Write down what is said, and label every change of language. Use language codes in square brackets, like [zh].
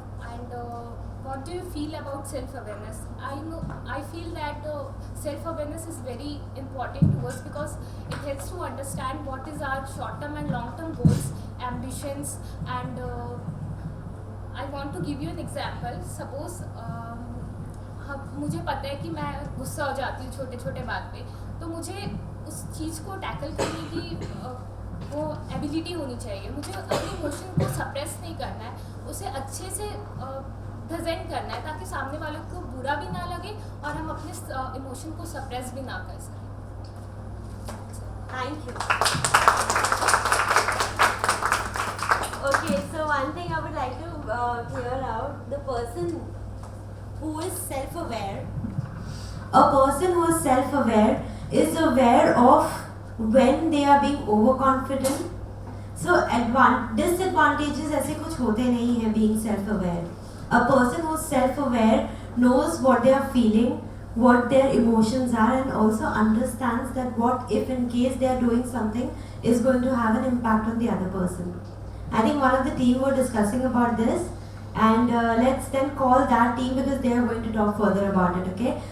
[en] And what do you feel about self-awareness? I feel that self-awareness is very important to us because it helps to understand what is our short-term and long-term goals, ambitions, and I want to give you an example. [hi] Suppose मुझे पता है कि मैं गुस्सा हो जाती हूँ छोटे छोटे बात पे, तो मुझे उस चीज़ को टैकल करने की वो एबिलिटी होनी चाहिए. मुझे अपने इमोशन को सप्रेस नहीं करना है, उसे अच्छे से प्रेजेंट करना है ताकि सामने वाले को बुरा भी ना लगे और हम अपने इमोशन को सप्रेस भी ना कर सकें. [en] Thank you. Okay, so one thing I would like to clear out, the person who is self-aware. A person who is self-aware is aware of when they are being overconfident. [hi] So disadvantages ऐसे कुछ होते नहीं हैं [en] being self-aware. A person who is self-aware knows what they are feeling, what their emotions are, and also understands that what if in case they are doing something is going to have an impact on the other person. I think one of the team were discussing about this, and let's then call that team because they are going to talk further about it, okay?